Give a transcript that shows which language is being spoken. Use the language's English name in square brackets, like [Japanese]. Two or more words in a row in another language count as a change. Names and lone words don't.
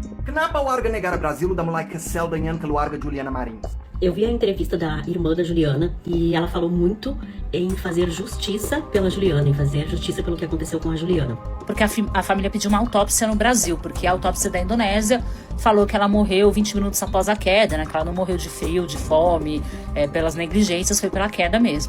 [Indonesian] Kenapa warga negara Brasil udah mulai kesel dengan keluarga Juliana Marins? [Portuguese] Eu vi a entrevista da irmã da Juliana e ela falou muito em fazer justiça pela Juliana, em fazer justiça pelo que aconteceu com a Juliana. Porque a família pediu uma autópsia no Brasil, porque a autópsia da Indonésia falou que ela morreu 20 minutos após a queda, né? Que ela não morreu de frio, de fome, pelas negligências, foi pela queda mesmo.